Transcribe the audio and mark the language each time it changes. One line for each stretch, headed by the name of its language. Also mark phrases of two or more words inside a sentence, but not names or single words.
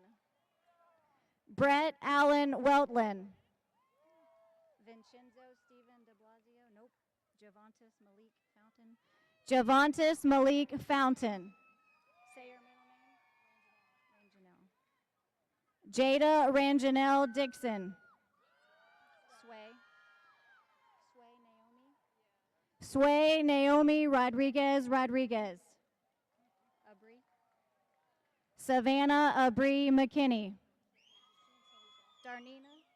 English: Brett Allen Weltlin. Vincenzo Stephen de Blasio. Nope. Javantis Malik Fountain. Javantis Malik Fountain. Say your middle name. Ranjanelle. Jada Ranjanelle Dixon. Sway Naomi Rodriguez Rodriguez. Savannah Abri McKinney. Darnina.